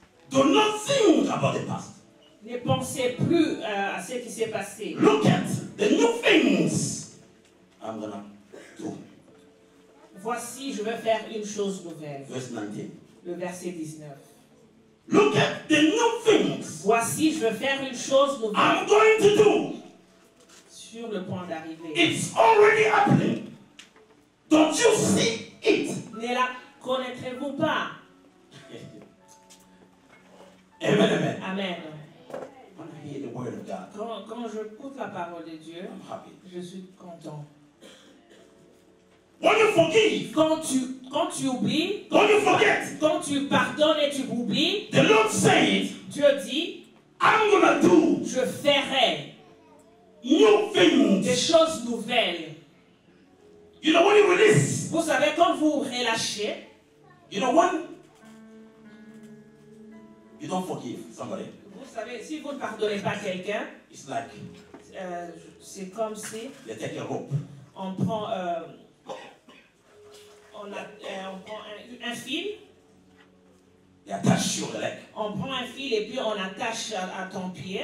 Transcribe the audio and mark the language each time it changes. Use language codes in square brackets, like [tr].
[en] do not think about the past. [fr] ne pensez plus à ce qui s'est passé. [en] Look at the new things I'm gonna do. [fr] Voici, je vais faire une chose nouvelle. [en] Verse 19. [fr] Le verset 19. [en] Look at the new things [fr] Voici, je vais faire une chose nouvelle. [en] I'm going to do. [fr] Sur le point d'arriver. [en] It's already happening. Don't you see it? [fr] Ne la connaîtrez-vous pas? [en] Amen, amen. [fr] Amen. [en] When I hear the word of God, [fr] Quand je écoute la parole de Dieu, [en] I'm happy. [fr] je suis content. [en] When you forgive, [fr] Quand tu oublies, [en] when you forget, [fr] quand tu pardonnes et tu oublies, [en] the Lord said, [fr] Dieu dit, [en] I'm gonna do [fr] je ferai [en] new [fr] des [en] things. [fr] choses nouvelles. [en] You know, when you release, [fr] Vous savez, quand vous relâchez, [en] you know, when you don't forgive somebody, [fr] vous savez, si vous ne pardonnez pas quelqu'un, [en] it's like [fr] c'est comme si [en] they take a rope. [fr] on prend, on prend un fil, [en] They attach your leg [fr] on prend un fil et puis on attache à ton pied,